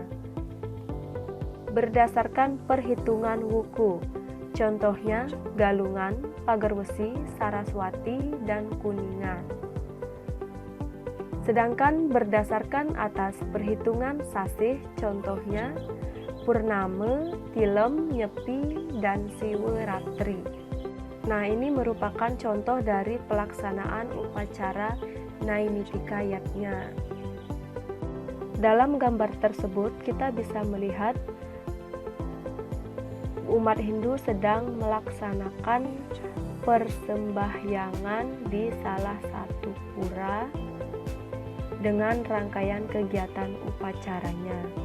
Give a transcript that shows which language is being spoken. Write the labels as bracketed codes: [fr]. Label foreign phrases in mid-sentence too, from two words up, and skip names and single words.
[id] Berdasarkan perhitungan wuku, contohnya Galungan, Pagarwesi, Saraswati, dan Kuningan. Sedangkan berdasarkan atas perhitungan sasih, contohnya Purnama, Tilem, Nyepi, dan Siwaratri. Nah, ini merupakan contoh dari pelaksanaan upacara naimitika yatnya. Dalam gambar tersebut, kita bisa melihat umat Hindu sedang melaksanakan persembahyangan di salah satu pura dengan rangkaian kegiatan upacaranya.